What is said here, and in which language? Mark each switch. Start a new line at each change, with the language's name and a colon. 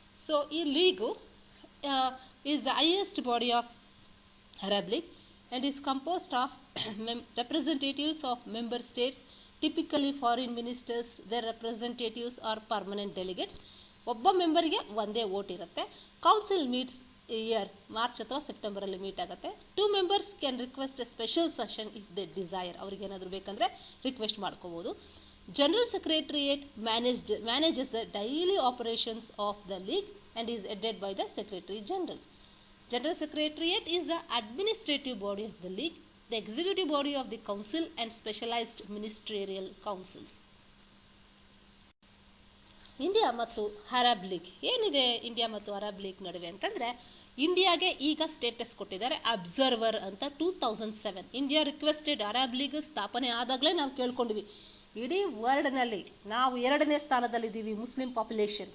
English: So ಈ league is the highest body of Arab league and is composed of representatives of member states, typically foreign ministers. Their representatives are permanent delegates.
Kannada: ಒಬ್ಬ ಮೆಂಬರ್ಗೆ ಒಂದೇ vote ಇರುತ್ತೆ.
English: council meets year March
Kannada: ಅಥವಾ
English: September ಅಲ್ಲಿ meet ಆಗುತ್ತೆ. 2 members can request a special session if they desire.
Kannada: ಅವ್ರಿಗೆ ಏನಾದರೂ ಬೇಕಂದ್ರೆ request ಮಾಡ್ಕೋಬಹುದು.
English: General secretariat manages the daily operations of the league and is headed by the Secretary General. General Secretariat is the administrative body of the League, the executive body of the Council and specialized ministerial councils.
Kannada: India ಮತ್ತು Arab league ಏನಿದೆ India ಮತ್ತು Arab league ನಡುವೆ ಅಂತಂದ್ರೆ, ಇಂಡಿಯಾಗೆ ಈಗ status ಕೊಟ್ಟಿದ್ದಾರೆ observer ಅಂತ 2007.
English: India requested
Kannada: Arab league ಸ್ಥಾಪನೆ ಆದಾಗಲೇ ನಾವು ಕೇಳ್ಕೊಂಡಿವಿ, ಇಡೀ ವರ್ಲ್ಡ್ನಲ್ಲಿ ನಾವು 2ನೇ ಸ್ಥಾನದಲ್ಲಿದ್ದೀವಿ ಮುಸ್ಲಿಂ ಪಾಪ್ಯುಲೇಷನ್.